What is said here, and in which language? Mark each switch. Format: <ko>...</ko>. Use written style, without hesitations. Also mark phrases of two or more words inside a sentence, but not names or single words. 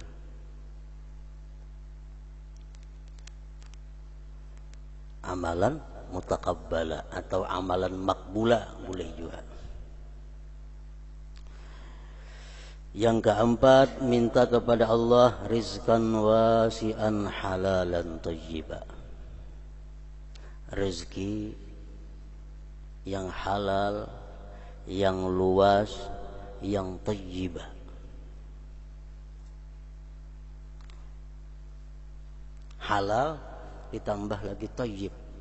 <id>Amalan mutaqabbala atau amalan makbula boleh juga. Yang keempat, minta kepada Allah</id> <ar>rizqan wasi'an halalan thayyiba,</ar> <id>rezeki yang halal, yang luas, yang thayyibah. Halal ditambah lagi thayyib.</id>